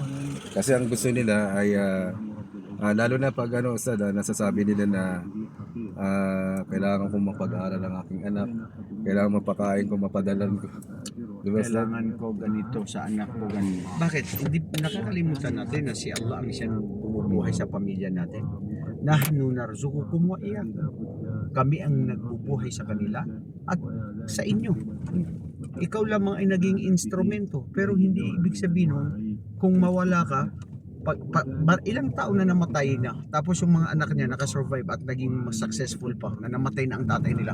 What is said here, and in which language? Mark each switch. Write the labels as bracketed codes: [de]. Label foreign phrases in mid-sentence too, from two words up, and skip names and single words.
[tl] Kasi ang gusto nila ay lalo na pag ano, Ustad, nasasabi nila na kailangan kong mapag-aral ang aking anak, kailangan mapakain ko, mapadalan ko. Diba, kailangan ko ganito sa anak ko ganito. Bakit? Hindi nakakalimutan natin na si Allah ang siyang bumubuhay sa pamilya natin. [ar] نحن نرزقكم وإياكم. [tl] Kami ang nagbubuhay sa kanila at sa inyo. Ikaw lamang ay naging instrumento, pero hindi ibig sabihin nun, kung mawala ka, ilang taon na namatay na, tapos yung mga anak niya nakasurvive at naging successful pa, na namatay na ang tatay nila.